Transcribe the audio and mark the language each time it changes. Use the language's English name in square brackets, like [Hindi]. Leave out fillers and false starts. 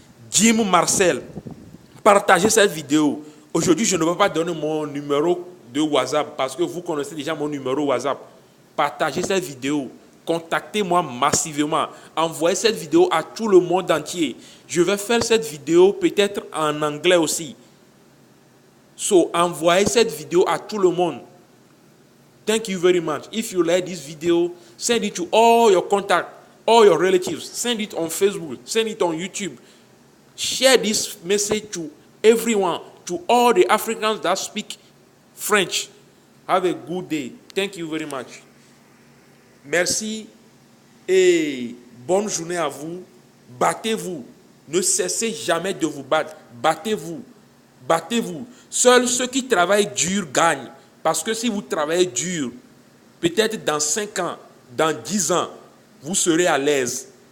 [French] Jim Marcel. Partagez cette vidéo. Aujourd'hui, je ne vais pas donner mon numéro de WhatsApp parce que vous connaissez déjà mon numéro WhatsApp. Partagez cette vidéo. Contactez-moi massivement. Envoyez cette vidéo à tout le monde entier. Je vais faire cette vidéo peut-être en anglais aussi. So, envoyez cette vidéo à tout le monde. [English] Thank you very much. If you like this video, send it to all your contacts, all your relatives. Send it on Facebook. Send it on YouTube. Share this message to everyone, to all the Africans that speak French. Have a good day. Thank you very much. [French] Merci et bonne journée à vous. Battez-vous. Ne cessez jamais de vous battre. Battez-vous. Battez-vous. Seuls ceux qui travaillent dur gagnent. Parce que si vous travaillez dur, peut-être dans 5 ans, dans 10 ans, vous serez à l'aise.